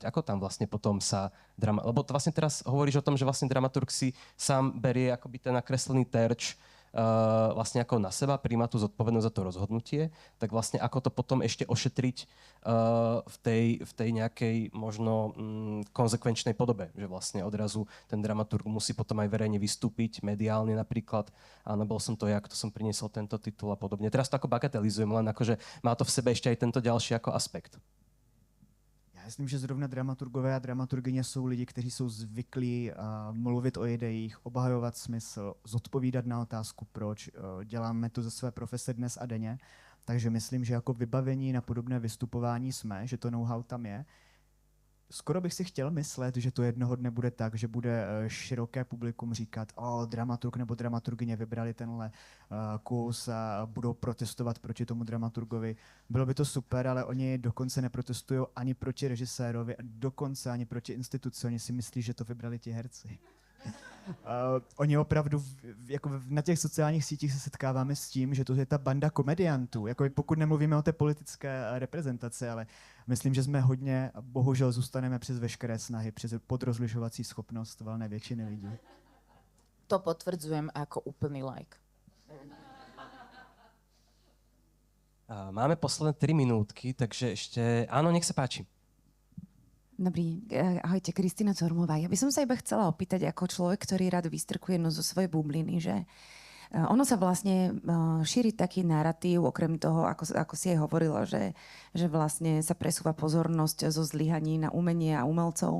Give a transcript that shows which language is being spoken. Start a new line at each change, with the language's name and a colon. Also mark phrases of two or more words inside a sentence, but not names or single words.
Slovak: Ako tam vlastne potom sa lebo to vlastne teraz hovoríš o tom, že vlastne dramaturg si sám berie akoby ten nakreslený terč vlastne ako na seba, príjma tú zodpovednosť za to rozhodnutie, tak vlastne ako to potom ešte ošetriť v tej nejakej možno konzekvenčnej podobe, že vlastne odrazu ten dramaturg musí potom aj verejne vystúpiť, mediálne napríklad, áno, bol som to ja, kto som priniesol tento titul a podobne. Teraz to ako bagatelizujem, len akože má to v sebe ešte aj tento ďalší ako aspekt.
Czech: Já myslím, že zrovna dramaturgové a dramaturgyně jsou lidi, kteří jsou zvyklí mluvit o idejích, obhajovat smysl, zodpovídat na otázku proč. Děláme to ze své profese dnes a denně, takže myslím, že jako vybavení na podobné vystupování jsme, že to know-how tam je. skoro bych si chtěl myslet, že to jednoho dne bude tak, že bude široké publikum říkat, dramaturg nebo dramaturgyně vybrali tenhle kus a budou protestovat proti tomu dramaturgovi. Bylo by to super, ale oni dokonce neprotestují ani proti režisérovi, a dokonce ani proti instituci. Oni si myslí, že to vybrali ti herci. Oni opravdu, na těch sociálních sítích se setkáváme s tím, že to je ta banda komediantů. Jako pokud nemluvíme o té politické reprezentaci, ale myslím, že jsme hodně, bohužel zůstaneme přes veškeré snahy, přes podrozlišovací schopnost valné většiny lidí.
Slovak: To potvrdzujem ako úplný like. Máme posledné 3 minútky, takže ešte... Áno, nech sa páči. Dobrý, ahojte, Kristína Cormová. Ja by som sa iba chcela opýtať ako človek, ktorý rád vystrkuje zo svojej bubliny, že ono sa vlastne šíri taký narratív, okrem toho, ako si aj hovorila, že vlastne sa presúva pozornosť zo zlyhaní na umenie a umelcov.